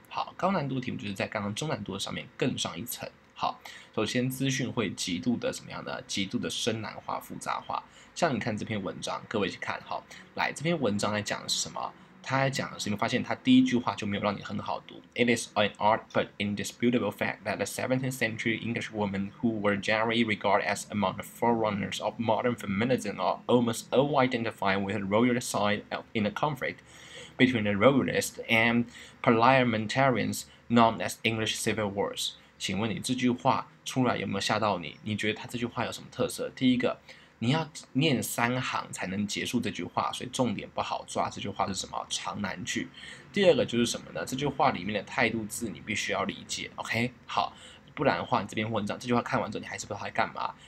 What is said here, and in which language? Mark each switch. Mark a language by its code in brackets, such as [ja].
[zh] 好，高难度的题目就是在刚刚中难度的上面更上一层。好，首先资讯会极度的什么样的？极度的深难化、复杂化。像你看这篇文章，各位一起看，好，来这篇文章在讲的是什么？他还讲的是，你会发现他第一句话就没有让你很好读。 [en] It is an art but indisputable fact that the 17th century English women who were generally regarded as among the forerunners of modern feminism are almost all identified with the royalist side in the conflict between the royalists and parliamentarians known as English civil wars。 [zh] 请问你这句话出来有没有吓到你？你觉得他这句话有什么特色？第一个，你要念3行才能结束这句话，所以重点不好抓。这句话是什么？长难句。第二个就是什么呢？这句话里面的态度字你必须要理解 ，OK？ 好，不然的话你这篇文章这句话看完之后你还是不知道它在干嘛。